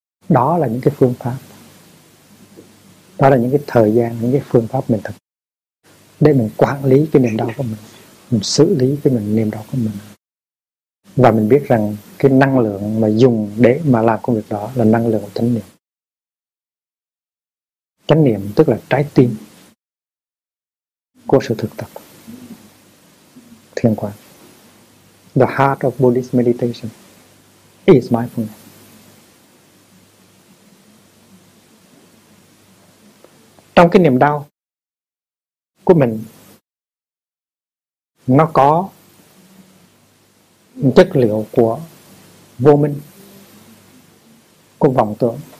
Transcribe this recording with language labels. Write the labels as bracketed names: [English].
[Vietnamese] Đó là những cái phương pháp, đó là những cái thời gian, những cái phương pháp mình thực để mình quản lý cái niềm đau của mình xử lý cái mình niềm đau của mình. Và mình biết rằng cái năng lượng mà dùng để mà làm công việc đó là năng lượng của chánh niệm. Chánh niệm tức là trái tim của sự thực tập thiền quán. [English] The heart of Buddhist meditation is mindfulness. [Vietnamese] Trong cái niềm đau của mình, nó có chất liệu của vô minh, của vọng tưởng.